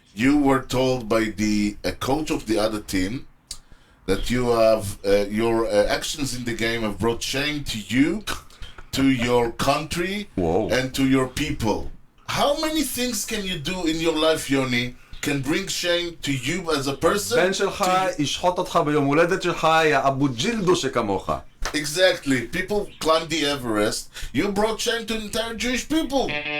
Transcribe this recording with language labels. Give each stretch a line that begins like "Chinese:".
English: you were told by the coach of the other team that you have your actions in the game have brought shame to you, to your country, and to your people. How many things can you do in your life, Yoni, can bring shame to you as a person?
Hebrew: בן שלך ישחוט אותך ביום הולדת שלך, יא אבו ג'ילדו שכמוך.
English: Exactly. People climbed the Everest. You brought shame to the entire Jewish people.